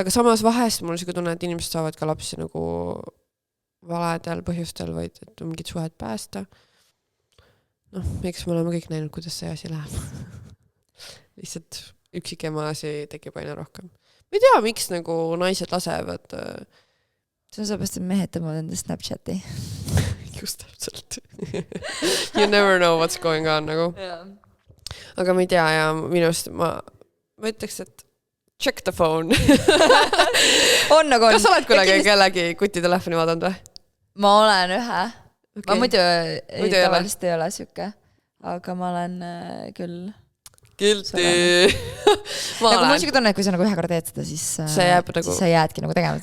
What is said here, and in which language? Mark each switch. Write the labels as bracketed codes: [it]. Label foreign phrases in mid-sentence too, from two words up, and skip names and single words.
[et] Aga samas vahest mul siuke tunne, et inimesed saavad ka lapsi nagu valedel põhjustel või et mingid suhed päästa. Eks me oleme kõik näinud, kuidas see asi läheb. Lihtsalt üksikema asi tekib aina rohkem. Ma ei tea, miks nagu naised lasevad. See on sellepärast, et mehed tõmbavad enda Snapchati. Just täpselt. [en] You never know what's going on nagu. [et] Aga ma ei tea ja minust ma ütleks, et [en] check the phone. [et] On nagu on. Kas sa oled kunagi kellegi kutitelefoni vaadanud või? Ma olen ühe. Ma muidu tavaliselt ei ole siuke. Aga ma olen küll... Guilty. Nagu mul siuke tunne, et kui sa nagu ühe korra teed seda, siis sa jäädki nagu tegema.